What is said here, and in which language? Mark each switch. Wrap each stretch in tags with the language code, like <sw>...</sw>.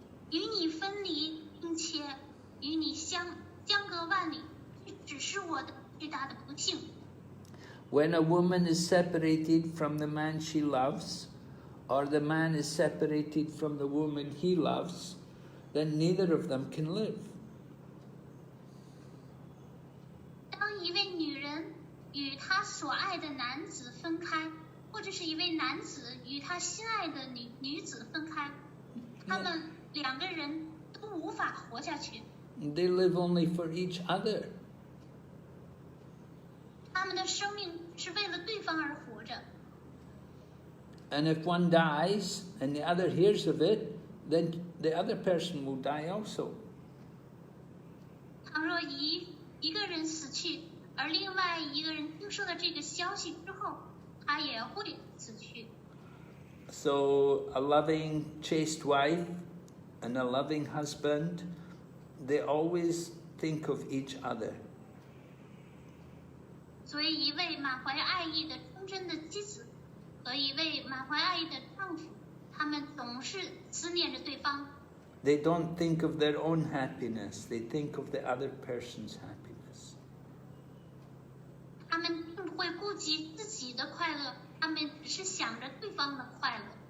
<zh>与你分离，并且与你相隔万里，这只是我的巨大的不幸。</zh> <en>When a woman is separated from the man she loves, or the man is separated from the woman he loves, then neither of them can live.</en> <zh>当一位女人与她所爱的男子分开，或者是一位男子与他心爱的女子分开，他们两个人都无法活下去。</zh> <en>They live only for each other.</en> <zh>他们的生命是为了对方而活着。</zh> <en>And if one dies and the other hears of it, then the other person will die also.</en> <zh>倘若一个人死去，而另外一个人听说了这个消息之后，他也会死去。</zh> <en>So a loving, chaste wife and a loving husband, they always think of each other.</en> <zh>所以，一位满怀爱意的忠贞的妻子和一位满怀爱意的丈夫，他们总是思念着对方。</zh> <en>They don't think of their own happiness, they think of the other person's happiness.</en> <zh>他们并不会顾及自己的快乐，他们只是想着对方的快乐。</zh>